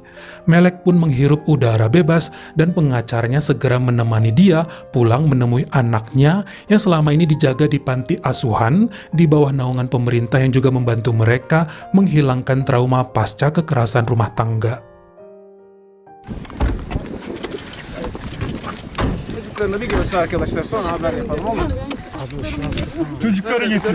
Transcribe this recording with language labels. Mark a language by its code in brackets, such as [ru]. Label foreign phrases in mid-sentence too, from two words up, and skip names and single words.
[id] Melek pun menghirup udara bebas dan pengacaranya segera menemani dia pulang menemui anaknya yang selama ini dijaga di panti asuhan di bawah naungan pemerintah yang juga membantu mereka menghilangkan trauma pasca kekerasan rumah tangga. [tr] Bir görüşün arkadaşlar, sonra haber yapalım, olur mu? Çocukları getir.